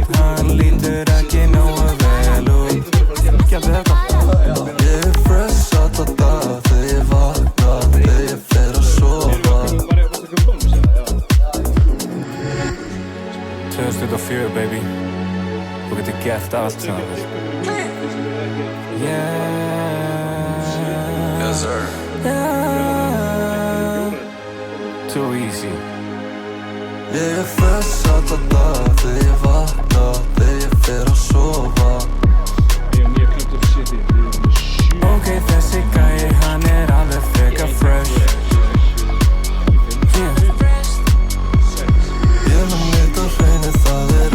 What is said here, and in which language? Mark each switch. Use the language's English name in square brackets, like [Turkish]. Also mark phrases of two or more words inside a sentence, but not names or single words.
[Icelandic] Hann lítur ekki nógu vel út. Ég er fresh alla daga þegar ég vakna, þegar ég fer að sofa. [English] 2004, baby. [Icelandic] Þú getur gert allt saman. [English] Yes, sir. Too easy. [Icelandic] Ég er fresh alla daga þegar ég vakna, þegar ég fer að sofa. Ok, þessi gæi, hann er alveg frekar fresh. Ég mun neitt á hreinu, það